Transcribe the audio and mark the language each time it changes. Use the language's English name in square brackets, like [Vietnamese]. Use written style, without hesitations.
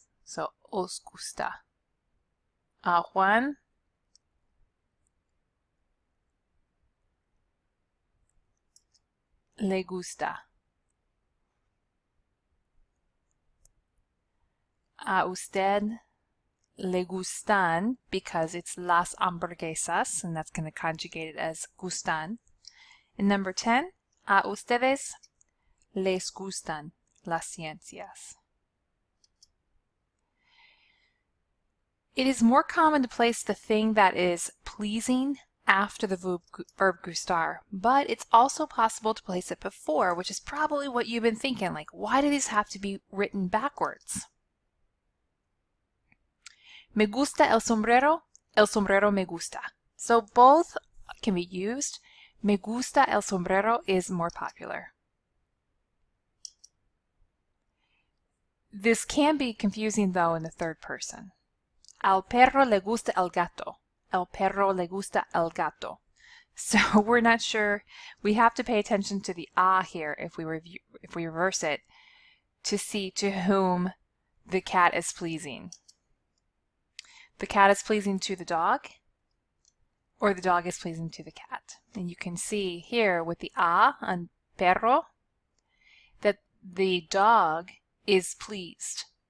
[Spanish] So os gusta. A Juan, le gusta. A usted le gustan, [English] because it's las hamburguesas, and that's going to conjugate it as gustan. And number 10, [Spanish] a ustedes les gustan las ciencias. [English] It is more common to place the thing that is pleasing after the verb gustar, but it's also possible to place it before, which is probably what you've been thinking, like, why do these have to be written backwards? [Spanish] Me gusta el sombrero me gusta. [English] So both can be used. [Spanish] Me gusta el sombrero [English] is more popular. This can be confusing though in the third person. [Spanish] Al perro le gusta el gato. El perro le gusta el gato. [English] So we're not sure. We have to pay attention to the a here if we reverse it to see to whom the cat is pleasing. The cat is pleasing to the dog, or the dog is pleasing to the cat. And you can see here with the a on perro that the dog is pleased.